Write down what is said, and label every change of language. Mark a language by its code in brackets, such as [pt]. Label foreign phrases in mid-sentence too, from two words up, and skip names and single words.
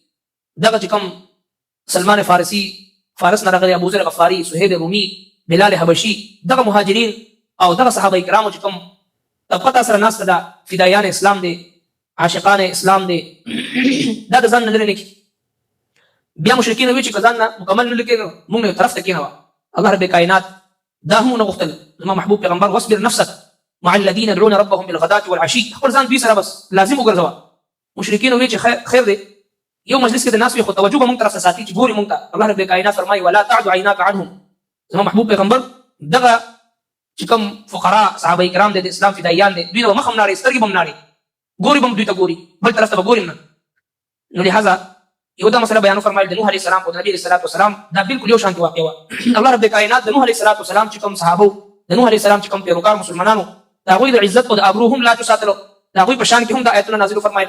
[ps] دغه چې کوم سلمان فارسي، فارس نه راغلی، ابوذر غفاري، سهیل رومي، بلال حبشي، دغه مهاجرین او دغه صحابه کرامو چې کوم طبقه تا سره ناسته ده، فدایان اسلام دی، عاشقان اسلام دی، دا د ځان نه لرې نه کړي. بیا مشرکین وی چې که ځان نه مکمل نه لرې کړي، موږ نه یو طرف ته کېنوه. الله رب کائنات دا هم ونه غوښتل، زما محبوب پیغمبر [ar] واصبر نفسک مع الذین يدعون ربهم بالغداة والعشي، [ps] خپل ځان دوی سره بس لازم وګرځوه. مشرکین وی چې خیر دی یو مجلس کې د ناس وي خو توجه به مونږ طرف ته ساتي چې ګوري مونږ ته. الله رب کائنات فرمایي [ar] ولا تعد عیناک عنهم. [ps] زما محبوب پیغمبر دغه چې کوم فقرا صحابه کرام د اسلام فدایان دي دوی به مخ هم ناري سترګې به هم ناري ګوري به هم دوی ته ګوري بل طرف ته به ګوري نه. نو لهذا یو دا مسله بیان فرمایل د نوح [ar] علیه السلام [ps] او د نبی [ar] علیه السلام [ps] دا بالکل یو شان واقع و. الله رب کائنات د نوح [ar] علیه السلام [ps] چې کوم صحابه د نوح [ar] علیه السلام [ps] چې کوم پیروکار مسلمانانو دا غوی د عزت او د ابرو هم لا تساتلو دا غوی په شان کې هم د آیتونو نازل فرمایل.